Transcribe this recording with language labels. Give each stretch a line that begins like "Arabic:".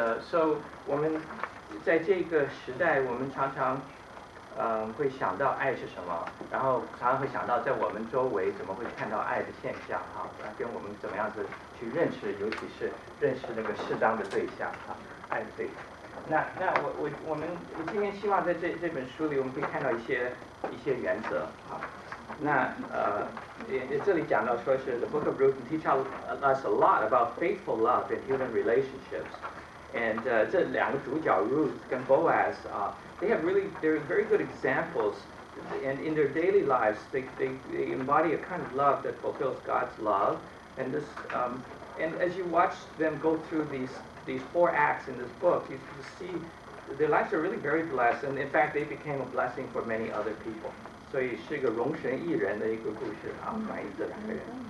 Chinese: So 我们在这个时代，我们常常会想到爱是什么，然后常常会想到在我们周围怎么会看到爱的现象哈，跟我们怎么样子去认识，尤其是认识那个适当的对象哈，爱的对象。那我们今天希望在这本书里，我们可以看到一些原则哈。那这里讲到说是
English: The Book of Ruth teach us a lot about faithful love in human relationships. And
Chinese: 这两个主角
English: Ruth 跟 Boaz they're very good examples, and in their daily lives they embody a kind of love that fulfills God's love. And this and as you watch them go through these 4 acts in this book, you see their lives are really very blessed, and in fact they became a blessing for many other people.
Chinese: 所以是一个容神益人的一个故事啊，关于这两个人。